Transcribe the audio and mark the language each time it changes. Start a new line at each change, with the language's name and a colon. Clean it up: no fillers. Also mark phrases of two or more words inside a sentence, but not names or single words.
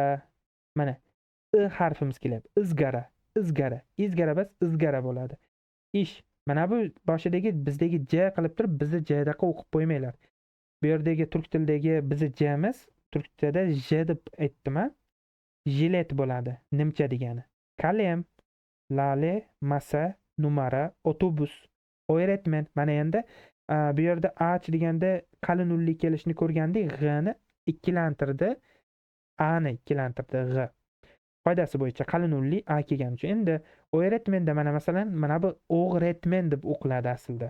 Uzbek: Mana I harfimiz kelyapti. Izgara, izgara, izgara emas, izgara bo'ladi. Ish. Mana bu boshidagi bizdagi J qilib turib, bizni J daqa o'qib qo'ymanglar. Bu yerdagi turk tilidagi bizni J'miz turk tilida J deb aytdim-a. Jilet bo'ladi. Nimcha degani.
Turkish: Kalem, lale, masa, numara, otobus, o'yratmen.
Uzbek: Mana endi bu yerda ach deganda qalin unli kelishini ko'rgandik. G'ni ikkilantirdi, ani ikkilantirdi g'i. Qoidasi bo'yicha qalin unli a kelgani uchun. Endi o'yratmenda mana masalan mana bu o'g'retmen deb o'qiladi aslida.